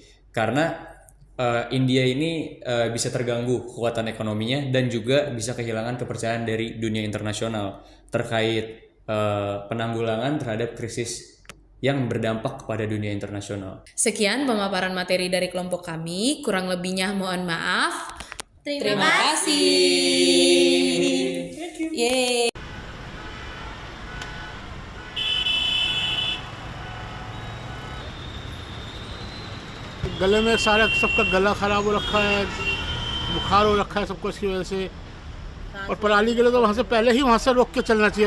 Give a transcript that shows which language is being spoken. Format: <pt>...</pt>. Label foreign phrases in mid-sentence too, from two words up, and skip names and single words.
<id>Karena India ini bisa terganggu kekuatan ekonominya dan juga bisa kehilangan kepercayaan dari dunia internasional terkait penanggulangan terhadap krisis yang berdampak kepada dunia internasional. Sekian pemaparan materi dari kelompok kami, kurang lebihnya mohon maaf. Terima kasih. Yeay.</id> <hi>गले में सारा सबका गला खराब हो रखा है, बुखार हो रखा है सबको इसकी वजह से। और पराली के लिए तो वहाँ से पहले ही वहाँ से रोक के चलना चाहिए।</hi>